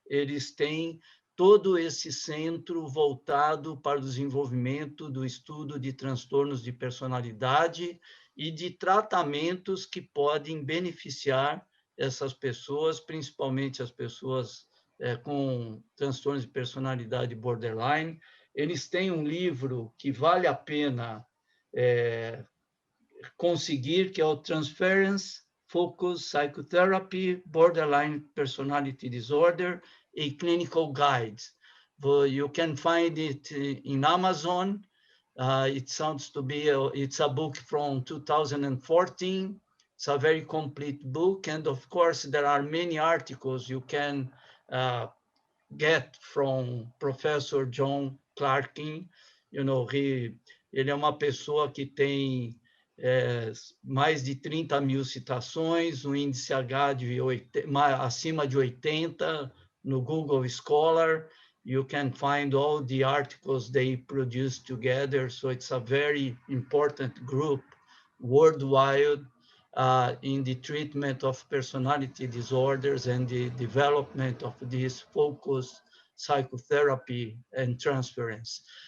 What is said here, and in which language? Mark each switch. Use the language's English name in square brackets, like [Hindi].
[Portuguese] Eles têm todo esse centro voltado para o desenvolvimento do estudo de transtornos de personalidade e de tratamentos que podem beneficiar essas pessoas, principalmente as pessoas com transtornos de personalidade borderline. Eles têm um livro que vale a pena conseguir, que é o Transference, Psychotherapy, Borderline Personality Disorder, a Clinical Guide. [English] You can find it in Amazon. It sounds to be, it's a book from 2014. It's a very complete book. And of course, there are many articles you can get from Professor John Clarkin. You know, [Portuguese] ele é uma pessoa que tem mais de 30 mil citações, um índice H de acima de 80 no Google Scholar. [English] You can find all the articles they produce together. So it's a very important group worldwide in the treatment of personality disorders and the development of this focused psychotherapy and transference.